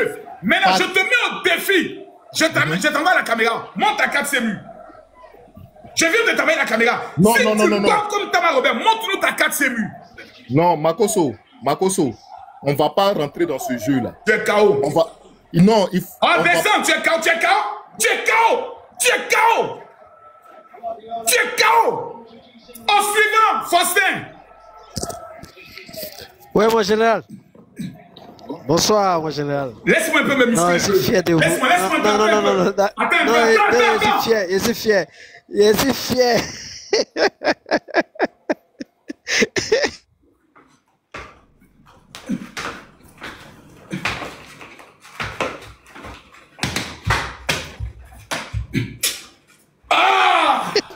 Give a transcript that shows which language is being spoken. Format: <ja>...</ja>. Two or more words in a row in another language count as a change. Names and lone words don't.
<fr>Maintenant, je te mets au défi. Je t'envoie la caméra. Montre ta carte CMU. Je viens de t'envoyer la caméra. Non, si non, tu non, non. parles comme Tama Robert, montre-nous ta carte CMU. Non, Makosso, on va pas rentrer dans ce jeu-là. Tu es KO. On va... Non, il faut... En descend, tu es KO, tu es KO. Tu es KO. Tu es KO. Tu es KO. Au suivant, Faustin. Oui, mon général. Bonsoir, mon général. Laisse-moi un peu me muscler. Non, je suis fier de vous. Laisse-moi un peu. Non. Attends. Je suis fier. Ah!</fr>